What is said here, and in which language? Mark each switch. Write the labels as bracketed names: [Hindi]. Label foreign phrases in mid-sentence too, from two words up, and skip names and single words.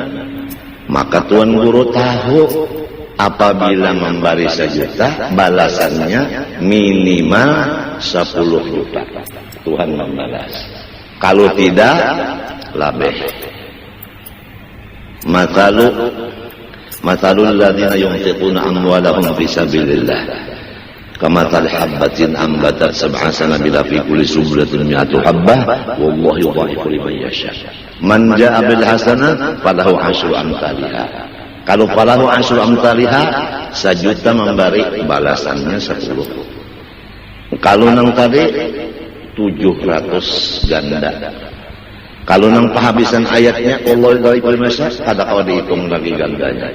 [Banjar] Maka tuan guru tahu apabila memberi 1 juta, balasannya minimal 10 juta. Tuhan membalas. Kalau tidak, labeh. [Arabic] مَثَلُ الَّذِينَ يُنْفِقُونَ أَمْوَالَهُمْ فِي سَبِيلِ اللَّهِ. كَمَثَلِ حَبَّةٍ أَنْبَتَتْ سَبْعَ سَنَابِلَ فِي كُلِّ سُنْبُلَةٍ مِائَةُ حَبَّةٍ وَاللَّهُ يُضَاعِفُ لِمَنْ يَشَاءُ. مَنْ جَاءَ بِالْحَسَنَةِ فَلَهُ عَشْرُ أَمْثَالِهَا. [Banjar] Kalau [Arabic] فَلَهُ عَشْرُ أَمْثَالِهَا, [Banjar] 1 juta memberi balasannya 10. Kalau nang tadi 700 ganda. Kalau nang penghabisan ayatnya Allah dari Malaysia kada kau dihitung lagi gandanya.